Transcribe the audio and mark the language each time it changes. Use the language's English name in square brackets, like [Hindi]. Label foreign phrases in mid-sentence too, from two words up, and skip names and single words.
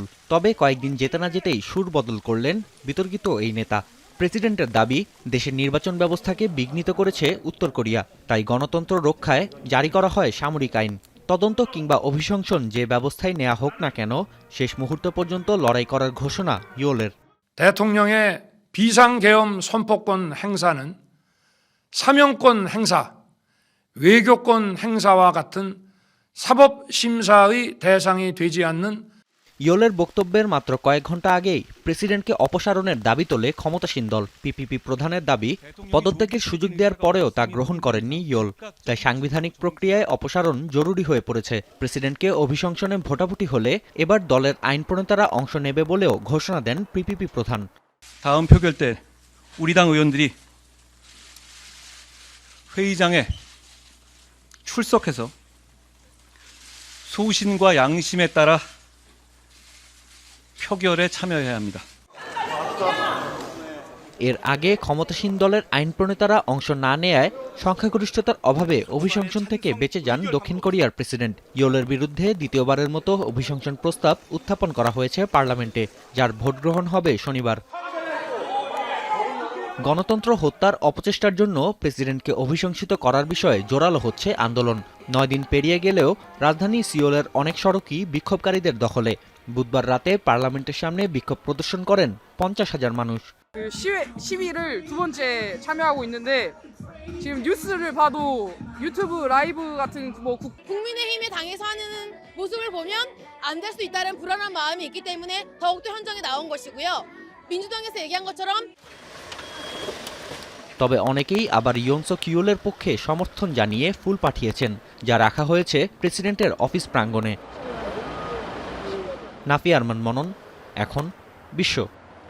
[Bangla] তবে কয়েকদিন যেতে না যেতেই সুর বদল করলেন বিতর্কিত এই নেতা। প্রেসিডেন্টের দাবি, দেশের নির্বাচন ব্যবস্থাকে বিঘ্নিত করেছে উত্তর কোরিয়া, তাই গণতন্ত্র রক্ষায় জারি করা হয় সামরিক আইন। তদন্ত কিংবা অভিশংসন যে ব্যবস্থায় নেওয়া হোক না কেন, শেষ মুহূর্ত পর্যন্ত লড়াই করার ঘোষণা ইউলের। [Korean] 대통령의 비상계엄 선포권 행사는 사명권 행사, 외교권 행사와 같은 사법심사의 대상이 되지 않는 [Bangla] ইয়োলের বক্তব্যের মাত্র কয়েক ঘন্টা আগেই প্রেসিডেন্টকে অপসারণের দাবি তোলে ক্ষমতাসীন দল। পিপিপি প্রধানের দাবি, পদত্যাগের সুযোগ দেওয়ার পরেও তা গ্রহণ করেননি ইয়োল, তাই সাংবিধানিক প্রক্রিয়ায় অপসারণ জরুরি হয়ে পড়েছে। প্রেসিডেন্টকে অভিশংসনে ভোটাভুটি হলে এবার দলের আইন প্রণেতারা অংশ নেবে বলেও ঘোষণা দেন পিপিপি প্রধান। [Korean] 다음 표결 때 우리 당 의원들이 회의장에 출석해서 소신과 양심에 따라 표결에 참여해야 합니다. [Bangla] এর আগে ক্ষমতাসীন দলের আইন প্রণেতারা অংশ না নেয়ায় সংখ্যাগরিষ্ঠতার অভাবে অভিশংসন থেকে বেঁচে যান দক্ষিণ কোরিয়ার প্রেসিডেন্ট। ইয়োলের বিরুদ্ধে দ্বিতীয়বারের মতো অভিশংসন প্রস্তাব উত্থাপন করা হয়েছে পার্লামেন্টে, যার ভোট গ্রহণ হবে শনিবার। গণতন্ত্র হত্যার অপচেষ্টার জন্য প্রেসিডেন্টকে অভিশংসিত করার বিষয়ে জোরালো হচ্ছে আন্দোলন। ৯ দিন পেরিয়ে গেলেও রাজধানী সিওলের অনেক সড়কই বিক্ষোভকারীদের দখলে। বুধবার রাতে পার্লামেন্টের সামনে বিক্ষোভ প্রদর্শন করেন ৫০,০০০ মানুষ। [Korean] 시위를 두 번째 참여하고 있는데 지금 뉴스를 봐도 유튜브 라이브 같은 뭐 국민의힘의 당에서 하는 모습을 보면 안 될 수 있다는 불안한 마음이 있기 때문에 더욱더 현장에 나온 것이고요. 민주당에서 얘기한 것처럼 [Bangla] তবে অনেকেই আবার ইয়ন সুক ইউলের পক্ষে সমর্থন জানিয়ে ফুল পাঠিয়েছেন, যা রাখা হয়েছে প্রেসিডেন্টের অফিস প্রাঙ্গণে। নাফি আরমান মনন, এখন বিশ্ব।